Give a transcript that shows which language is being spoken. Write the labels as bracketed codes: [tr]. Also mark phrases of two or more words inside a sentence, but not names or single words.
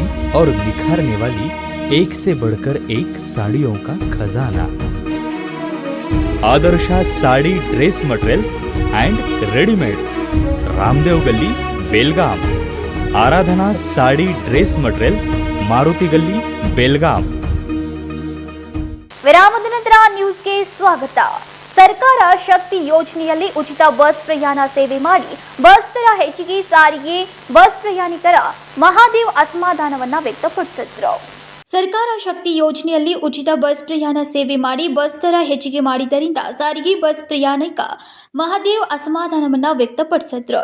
[hi] और निखारने वाली एक से बढ़कर एक साड़ियों का खजाना। आदर्शा साड़ी ड्रेस मटेरियल्स एंड रेडीमेड्स, रामदेव गली, बेलगाम। आराधना साड़ी ड्रेस मटेरियल्स, मारुति गली, बेलगाम। [kn] ವಿರಾಮದ ನಂತರ ನ್ಯೂಸ್ಗೆ ಸ್ವಾಗತ. ಸರ್ಕಾರ ಶಕ್ತಿ ಯೋಜನೆಯಲ್ಲಿ ಉಚಿತ ಬಸ್ ಪ್ರಯಾಣ ಸೇವೆ ಮಾಡಿ ಬಸ್ ದರ ಹೆಚ್ಚಿಗೆ ಸಾರಿಗೆ ಬಸ್ ಪ್ರಯಾಣಿಕರ ಮಹಾದೇವ್ ಅಸಮಾಧಾನವನ್ನ ವ್ಯಕ್ತಪಡಿಸಿದ್ರು. ಸರ್ಕಾರ ಶಕ್ತಿ ಯೋಜನೆಯಲ್ಲಿ ಉಚಿತ ಬಸ್ ಪ್ರಯಾಣ ಸೇವೆ ಮಾಡಿ ಬಸ್ ದರ ಹೆಚ್ಚಿಗೆ ಮಾಡಿದ್ದರಿಂದ ಸಾರಿಗೆ ಬಸ್ ಪ್ರಯಾಣಿಕ ಮಹಾದೇವ್ ಅಸಮಾಧಾನವನ್ನ ವ್ಯಕ್ತಪಡಿಸಿದ್ರು.